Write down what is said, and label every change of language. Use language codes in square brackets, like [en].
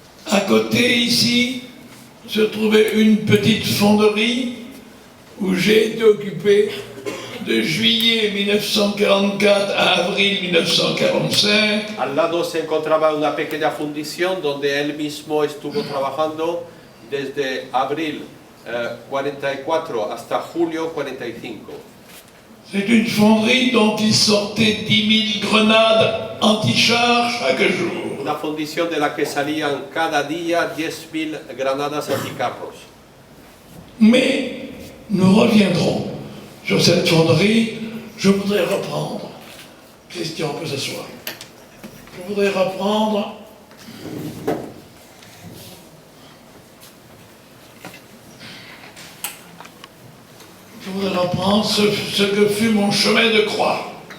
[fr] À côté, ici, se trouvait une petite fonderie où j'ai été occupé de juillet 1944 à avril 1945. [es] Al lado se encontraba una pequeña fundición donde él mismo estuvo trabajando desde abril 44 hasta julio 45. [fr] C'est une fonderie dont il sortait 10 000 grenades anti-chars chaque jour. [es] Una fundición de la que salían cada día 10.000 granadas anticarros. [fr] Mais nous reviendrons sur cette fonderie. Je voudrais reprendre. Christian peut s'asseoir. Je voudrais reprendre ce que fut mon chemin de croix.